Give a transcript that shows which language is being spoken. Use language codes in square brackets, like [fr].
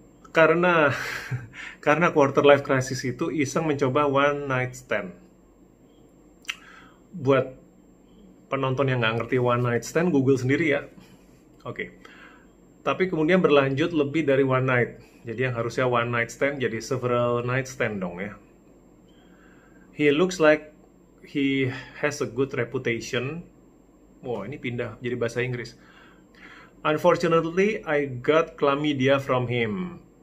[id] Karena karena quarter life crisis itu iseng mencoba one night stand. Buat penonton yang nggak ngerti one night stand, Google sendiri ya. Oke. Tapi kemudian berlanjut lebih dari one night. Jadi yang harusnya one night stand jadi several night stand dong ya. [en] He looks like he has a good reputation. [id] Wah, ini pindah jadi bahasa Inggris. [en] Unfortunately, I got chlamydia from him.